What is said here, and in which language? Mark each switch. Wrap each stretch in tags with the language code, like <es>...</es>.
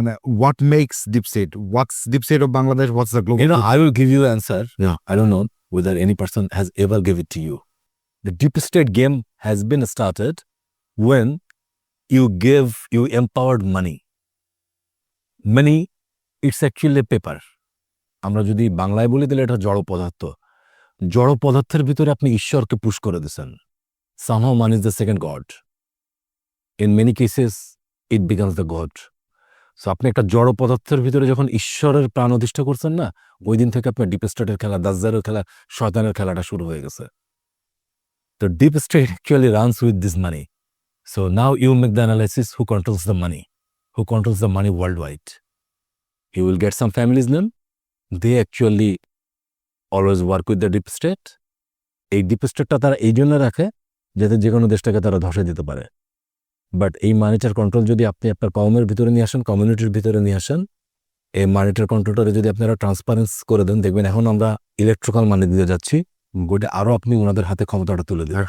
<en>What makes deep state? What's deep state of Bangladesh? What's the global? I will give you the answer. I don't know whether any person has ever give it to you. The deep state game has been started when you empowered money. Money, it's actually a paper.</en> <bn>আমরা যদি বাংলায় বলি তাহলে এটা জড় পদার্থ। জড় পদার্থের ভিতরে আপনি ঈশ্বরকে পুশ করে দিয়েছেন।</bn> <en>Somehow money is the second god. In many cases, it becomes the god.</en> <bn>So আপনি একটা জড় পদার্থের ভিতরে যখন ঈশ্বরের প্রাণ অধিষ্ঠা করছেন না, ওই দিন থেকে আপনার ডিপ স্টেটের খেলা, দাজ্জালের খেলা, শয়তানের খেলাটা শুরু হয়ে গেছে।</bn> <en>The deep state actually runs with this money. So now you make the analysis who controls the money, who controls the money worldwide. You will get some families' name. They actually always work with the deep state.</en> <bn>এই deep স্টেটটা তারা এই জন্য রাখে যাতে যে কোনো দেশটাকে তারা ধসে দিতে পারে। বাট এই মানিটার কন্ট্রোল যদি আপনি আপনার কমের ভিতরে নিয়ে আসেন, কমিউনিটির ভিতরে নিয়ে আসেন, এই মানিটার কন্ট্রোলটারে যদি আপনারা ট্রান্সপারেন্স করে দেন, দেখবেন এখন আমরা ইলেকট্রিক্যাল মানি দিতে যাচ্ছি, গোটা আরও আপনি ওনাদের হাতে ক্ষমতাটা তুলে দিন।</bn>